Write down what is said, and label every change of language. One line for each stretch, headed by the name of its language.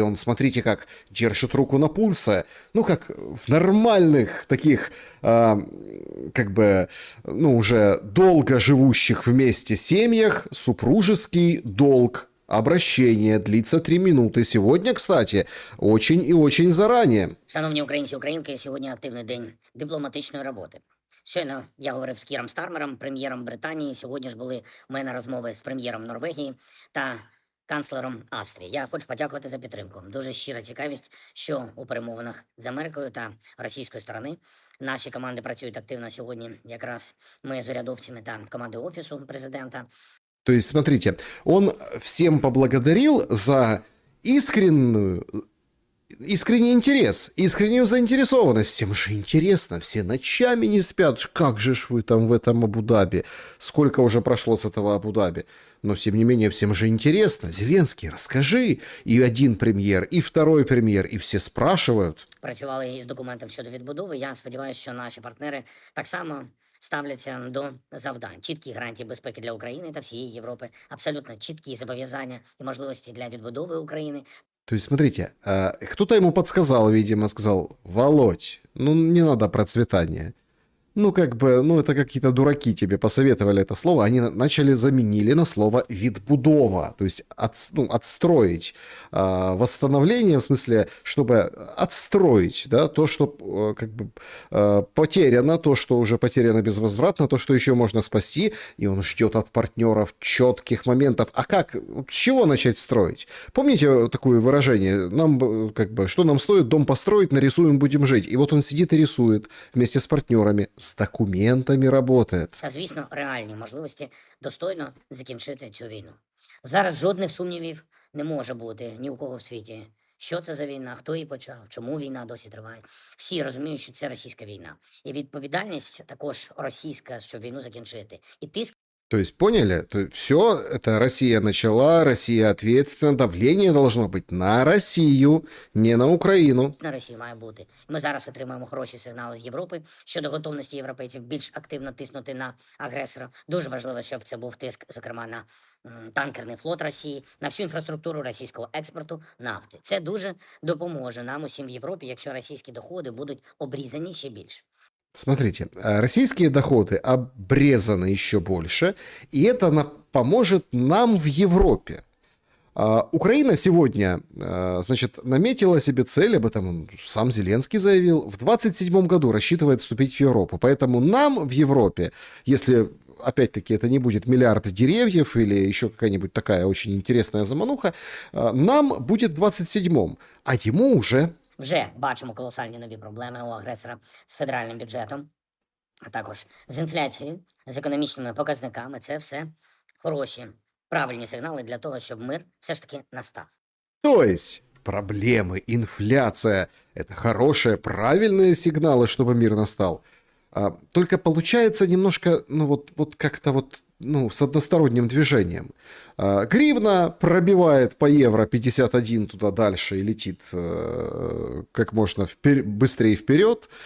Russian: Он, смотрите, как держит руку на пульсе. Ну, как в нормальных таких, как бы, ну, уже долго живущих вместе семьях, супружеский долг. Обращение длится 3 минути. Сегодня, кстати, очень і очень зарані.
Ukrainian: Шановні українці, українки, сьогодні активний день дипломатичної роботи. Щойно я говорив з Кіром Стармером, прем'єром Британії. Сьогодні ж були у мене розмови з прем'єром Норвегії та канцлером Австрії. Я хочу подякувати за підтримку. Дуже щира цікавість, що у перемовинах з Америкою та російської сторони наші команди працюють активно сьогодні. Якраз ми з урядовцями та командою Офісу президента.
Russian: То есть, смотрите, он всем поблагодарил за искренний интерес, искреннюю заинтересованность. Всем же интересно, все ночами не спят. Как же ж вы там в этом Абу-Даби? Сколько уже прошло с этого Абу-Даби? Но, тем не менее, всем же интересно. Зеленский, расскажи.
Ukrainian: И один прем'єр, і
Russian: второй
Ukrainian: прем'єр, і всі спрашивають. Працювали із документом щодо відбудови. Я сподіваюся, що наші партнери так само ставляться до завдань. Чіткі гарантії безпеки для України та всієї Європи, абсолютно чіткі зобов'язання і можливості для відбудови України.
Russian: То есть, смотрите, кто-то ему подсказал, видимо, сказал: Володь, ну не надо процветания. Ну, как бы, ну, это какие-то дураки тебе посоветовали это слово, они заменили на слово «відбудова», то есть отстроить, восстановление, в смысле, чтобы отстроить, да, то, что как бы потеряно, то, что уже потеряно безвозвратно, то, что еще можно спасти, и он ждет от партнеров четких моментов. А как, с чего начать строить? Помните такое выражение, нам, как бы, что нам стоит дом построить, нарисуем, будем жить. И вот он сидит и рисует вместе с партнерами,
Ukrainian: з документами працює. Та, звісно, реальні можливості достойно закінчити цю війну. Зараз жодних сумнівів не може бути ні у кого в світі. Що це за війна, хто її почав, чому війна досі триває. Всі розуміють, що це російська війна. І відповідальність також російська, щоб війну закінчити. І тиск.
Russian: То есть, поняли? То есть, все, это Россия начала, Россия ответственна, давление должно быть на Россию, не на Украину.
Ukrainian: На Росію має бути. Ми зараз отримуємо хороші сигнали з Європи щодо готовності європейців більш активно тиснути на агресора. Дуже важливо, щоб це був тиск, зокрема, на танкерний флот Росії, на всю інфраструктуру російського експорту нафти. Це дуже допоможе нам усім в Європі, якщо російські доходи будуть обрізані ще більше.
Russian: Смотрите, российские доходы обрезаны еще больше, и это поможет нам в Европе. Украина сегодня, значит, наметила себе цель, об этом сам Зеленский заявил, в 2027 году рассчитывает вступить в Европу. Поэтому нам в Европе, если, опять-таки, это не будет миллиард деревьев или еще какая-нибудь такая очень интересная замануха, нам будет в 27-м, а ему уже...
Ukrainian: Вже бачимо колосальні нові проблеми у агресора з федеральним бюджетом, а також з інфляцією, з економічними показниками. Це все хороші, правильні сигнали для того, щоб мир все ж таки настав.
Russian: То есть проблемы, инфляция – это хорошие, правильные сигналы, чтобы мир настал. Только получается немножко, ну вот как-то вот, ну, с односторонним движением. Гривна пробивает по евро 51 туда дальше и летит как можно быстрее вперед.